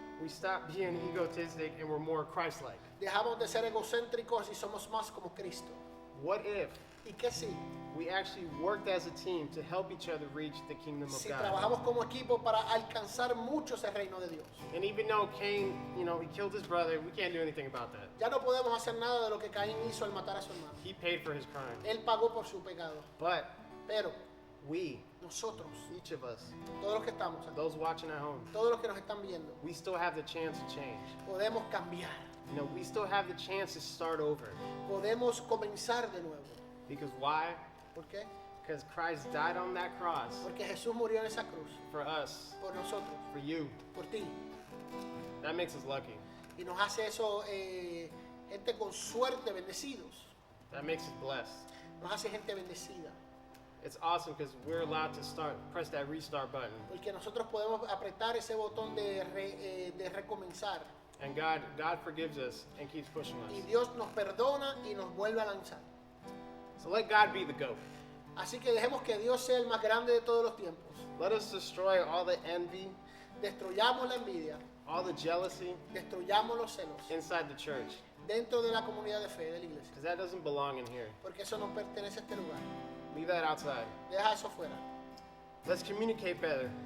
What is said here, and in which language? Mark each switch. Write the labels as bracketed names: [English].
[English] we stop being egotistic and we're more Christ-like? [Spanish] Dejamos de ser egocéntricos y somos más como Cristo. [English] What if [Spanish] ¿Y qué si? [English] we actually worked as a team to help each other reach the kingdom of [Spanish] Si [English] God? [Spanish] trabajamos como equipo para alcanzar muchos el reino de Dios. [English] And even though Cain, you know, he killed his brother, we can't do anything about that. [Spanish] Ya no podemos hacer nada de lo que Caín hizo al matar a su hermano. [English] He paid for his crime. [Spanish] Él pagó por su pecado. [English] But [Spanish] Pero [English] we, [Spanish] nosotros, [English] each of us, [Spanish] todos los que estamos aquí, [English] those watching at home, [Spanish] todos los que nos están viendo, [English] we still have the chance to change. [Spanish] podemos cambiar. [English] You know, we still have the chance to start over. [Spanish] Podemos comenzar de nuevo. [English] Because why? [Spanish] ¿Por qué? [English] Because Christ died on that cross [Spanish] Porque Jesús murió en esa cruz [English] for us, [Spanish] por nosotros, [English] for you. [Spanish] por ti. [English] That makes us lucky. [Spanish] Y nos hace eso gente con suerte, bendecidos. [English] That makes us blessed. [Spanish] Nos hace gente bendecida. [English] It's awesome because we're allowed to press that restart button. [Spanish] Porque nosotros podemos apretar ese botón de recomenzar. [English] And God forgives us and keeps pushing [Spanish] Y [English] us. [Spanish] Dios nos perdona y nos vuelve a lanzar. [English] So let God be the GOAT. [Spanish] Así que dejemos que Dios sea el más grande de todos los tiempos. [English] Let us destroy all the envy, [Spanish] Destruyamos la envidia, [English] all the jealousy [Spanish] destruyamos los celos [English] inside the church. [Spanish] dentro de la comunidad de fe de la iglesia. [English] Because that doesn't belong in here. [Spanish] Porque eso no pertenece a este lugar. [English] Leave that outside. [Spanish] Deja eso fuera. [English] Let's communicate better.